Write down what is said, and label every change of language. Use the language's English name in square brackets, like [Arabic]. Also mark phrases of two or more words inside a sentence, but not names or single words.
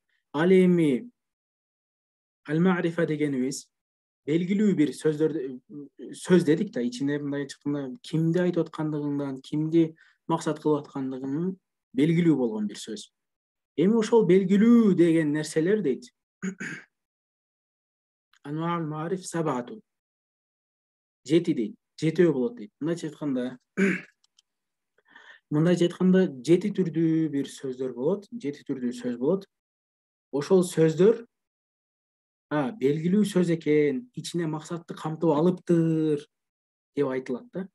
[Kyrgyz] Ал эми ал-ма'рифа дегенибиз белгилүү бир сөз дедик да, ичинде мындай айтканда кимди айтып аткандыгынан, кимди максат кылып аткандыгынын белгилүү болгон бир сөз. Эми ошол белгилүү деген нерселер дейт. [Arabic] أنواع المعارف سبعة. [Kyrgyz] 7 дейт. 7 болот дейт. Мындайча айтканда 7 түрдүү бир сөздөр болот, 7 түрдүү сөз болот. Ошол сөздөр белгилүү сөз экен, ичине максатты камтып алыптыр деп айтылат да.